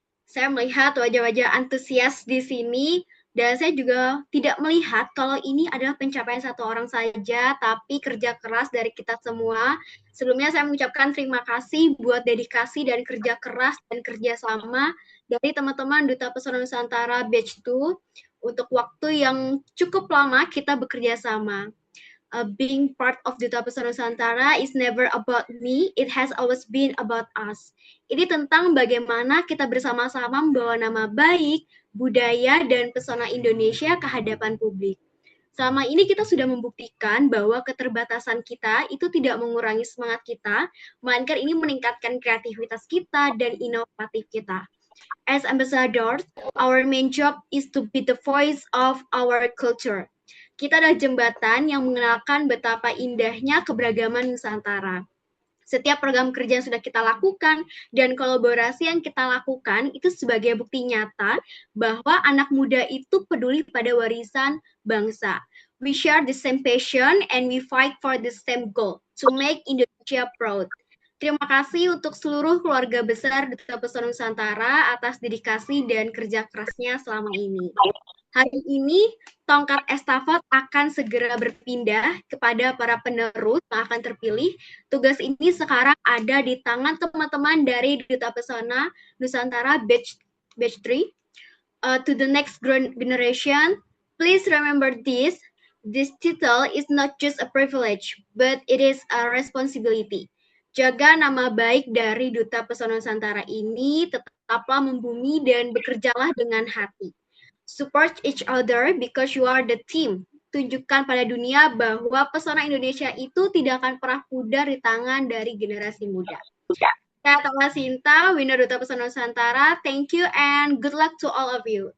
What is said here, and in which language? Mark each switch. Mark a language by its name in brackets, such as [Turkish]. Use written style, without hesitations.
[Indonesian] Saya melihat wajah-wajah antusias di sini, dan saya juga tidak melihat kalau ini adalah pencapaian satu orang saja, tapi kerja keras dari kita semua. Sebelumnya saya mengucapkan terima kasih buat dedikasi dan kerja keras dan kerjasama dari teman-teman Duta Pesona Nusantara Batch 2 untuk waktu yang cukup lama kita bekerja sama. [English] Being part of Duta Pesona Nusantara is never about me, it has always been about us. [Indonesian] Ini tentang bagaimana kita bersama-sama membawa nama baik, budaya, dan pesona Indonesia ke hadapan publik. Selama ini kita sudah membuktikan bahwa keterbatasan kita itu tidak mengurangi semangat kita, melainkan ini meningkatkan kreativitas kita dan inovatif kita. [English] As ambassadors, our main job is to be the voice of our culture. [Indonesian] Kita adalah jembatan yang mengenalkan betapa indahnya keberagaman Nusantara. Setiap program kerja yang sudah kita lakukan dan kolaborasi yang kita lakukan itu sebagai bukti nyata bahwa anak muda itu peduli pada warisan bangsa. [English] We share the same passion and we fight for the same goal to make Indonesia proud. [Indonesian] Terima kasih untuk seluruh keluarga besar Duta Pesona Nusantara atas dedikasi dan kerja kerasnya selama ini. Hari ini tongkat estafet akan segera berpindah kepada para penerus yang akan terpilih. Tugas ini sekarang ada di tangan teman-teman dari Duta Pesona Nusantara Batch 3. [English] To the next generation, please remember this. This title is not just a privilege, but it is a responsibility. [Indonesian] Jaga nama baik dari Duta Pesona Nusantara ini, tetaplah membumi dan bekerjalah dengan hati. [English] Support each other because you are the team. [Indonesian] Tunjukkan pada dunia bahwa pesona Indonesia itu tidak akan pernah pudar di tangan dari generasi muda. Saya Tala Sinta, winner Duta Pesona Nusantara. [English] Thank you and good luck to all of you.